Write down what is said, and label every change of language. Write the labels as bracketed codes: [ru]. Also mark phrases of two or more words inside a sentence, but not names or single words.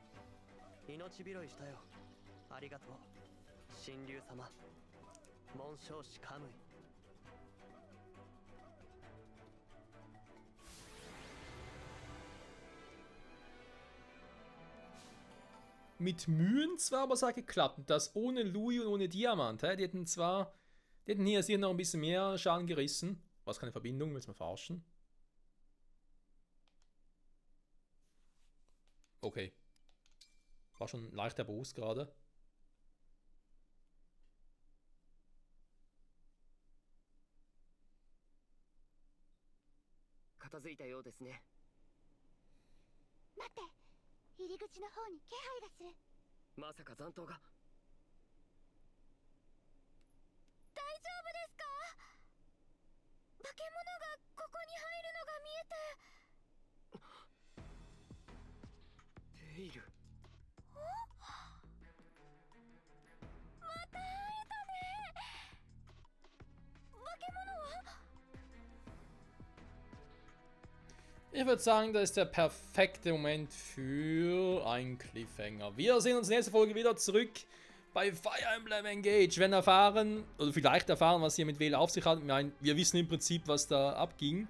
[ja] 命拾いしたよ。ありがとう。神竜様。紋章師カムイ。 [de] Mit Mühen zwar, aber es hat geklappt. Und das ohne Louis und ohne Diamant. Die hätten hier sicher noch ein bisschen mehr Schaden gerissen. Was keine Verbindung, willst du mal verarschen? Okay. War schon leicht der Boost gerade. [ja] 片付いたようですね。待って、入り口の方に気配がする。まさか残党が。大丈夫ですか？化け物がここに入るのが見えて。テイル。また会えたね。化け物は？ [de] Ich würde sagen, das ist der perfekte Moment für einen Cliffhanger. Wir sehen uns nächste Folge wieder zurück bei Fire Emblem Engage. Wenn erfahren, oder vielleicht erfahren, was hier mit Vale auf sich hat. Ich meine, wir wissen im Prinzip, was da abging.